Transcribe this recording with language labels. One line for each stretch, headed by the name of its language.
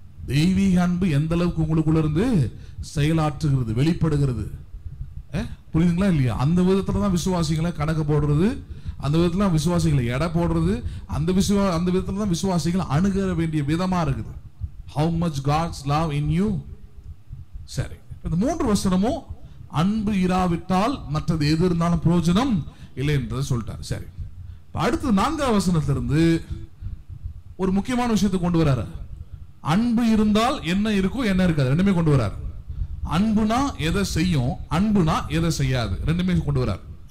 Tamil: தெய்வீக அன்பு எந்த அளவுக்கு உங்களுக்குள்ள இருந்து செயலாற்றுகிறது, வெளிப்படுகிறது, புரியுதுங்களா இல்லையா? அந்த விதத்துல தான் விசுவாசிகளை கணக்கு போடுறது, அந்த விதத்துல விசுவாசிகளை எடை போடுறது, அந்த விதத்துல தான் விசுவாசிகள் அணுக வேண்டிய விதமா இருக்குது.
English: How much God's love in you.
Tamil: சரி, இந்த 3 வசனமும் அன்பு இராவிட்டால் மற்றது எது இருந்தாலும் பிரயோஜனம் இல்லை என்றதை சொல்லிட்டார். சரி, அடுத்து 4ஆம் வசனத்திலிருந்து ஒரு முக்கியமான விஷயத்தை கொண்டு வராரு. அன்பு இருந்தால் என்ன இருக்கும் என்ன இருக்காது ரெண்டுமே கொண்டு வராரு. அன்புனா எதை செய்யும், அன்புனா எதை செய்யாது, ரெண்டுமே கொண்டு வராரு.